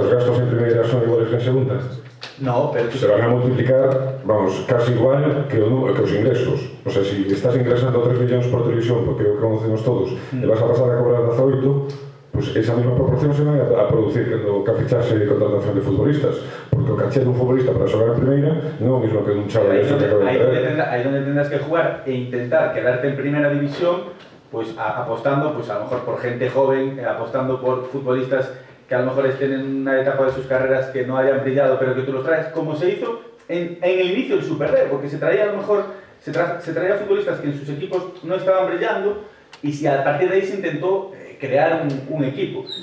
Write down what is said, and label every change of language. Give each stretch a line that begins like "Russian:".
Spanish: ¿Los gastos en primera son iguales que en segunda? No, pero... Se van a multiplicar, vamos, casi igual que los ingresos. O sea, si estás ingresando 3 millones por televisión, porque lo conocemos todos, le vas a pasar a cobrar 18, pues esa misma proporción se va a producir cando ficharse de contratación de futbolistas.
Galician: Porque o caché dun futbolista para xogar en primeira non é o mismo que dun chaval que acaba de traer.
Spanish: Ahí donde tendrás que jugar e intentar quedarte en primera división, pues apostando pues a lo mejor por gente joven, apostando por futbolistas que a lo mejor estén en una etapa de sus carreras que no hayan brillado, pero que tú los traes, como se hizo en el inicio del Super D, porque se traía a lo mejor se traía futbolistas que en sus equipos no estaban brillando y si a partir de ahí se intentó crear un equipo.